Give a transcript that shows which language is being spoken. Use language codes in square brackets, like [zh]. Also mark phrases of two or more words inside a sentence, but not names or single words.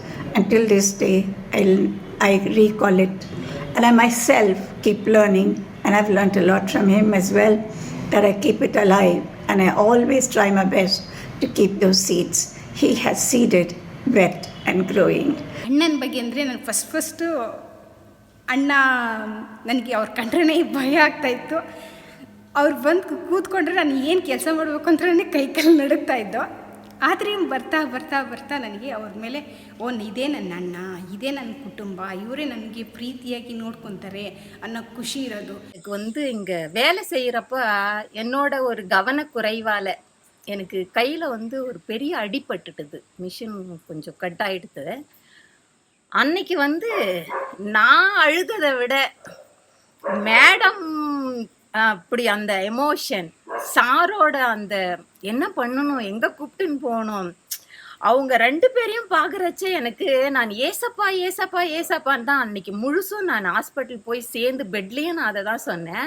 [en] Until this day, I recall it. And I myself keep learning, and I've learned a lot from him as well, that I keep it alive. And I always try my best to keep those seeds he has seeded, wet and growing. [kn] ಅಣ್ಣನ ಬಗ್ಗೆ ಅಂದರೆ ನಾನು ಫಸ್ಟು ಅಣ್ಣ ನನಗೆ ಅವ್ರು ಕಂಡ್ರೇ ಭಯ ಆಗ್ತಾಯಿತ್ತು. ಅವ್ರು ಬಂದು ಕೂತ್ಕೊಂಡ್ರೆ ನಾನು ಏನು ಕೆಲಸ ಮಾಡಬೇಕು ಅಂತಲೇ ಕೈಕಾಲು ನಡುಗ್ತಾ ಇದ್ದೋ. ಆದರೆ ಬರ್ತಾ ಬರ್ತಾ ಬರ್ತಾ ನನಗೆ ಅವ್ರ ಮೇಲೆ ಇದೇ ನನ್ನ ಅಣ್ಣ, ಇದೇ ನನ್ನ ಕುಟುಂಬ, ಇವರೇ ನನಗೆ ಪ್ರೀತಿಯಾಗಿ ನೋಡ್ಕೊತಾರೆ ಅನ್ನೋ ಖುಷி ಇರೋದು. [ta] இங்கே வேலை செய்கிறப்ப என்னோட ஒரு கவனக்குறைவால் எனக்கு கையில் ஒரு பெரிய அடிபட்டுட்டுது. மிஷின் கொஞ்சம் கட் ஆகிடுது. அன்னைக்கு நான் அழுகதை விட மேடம் அப்படி அந்த எமோஷன், சாரோட அந்த என்ன பண்ணணும், எங்கே கூப்பிட்டுன்னு போகணும், அவங்க 2 பேரையும் பார்க்குறச்சே எனக்கு நான் ஏசப்பா ஏசப்பா ஏசப்பான்னு தான் அன்னைக்கு முழுசும் நான் ஹாஸ்பிட்டல் போய் சேர்ந்து பெட்லேயும் நான் அதை தான் சொன்னேன்.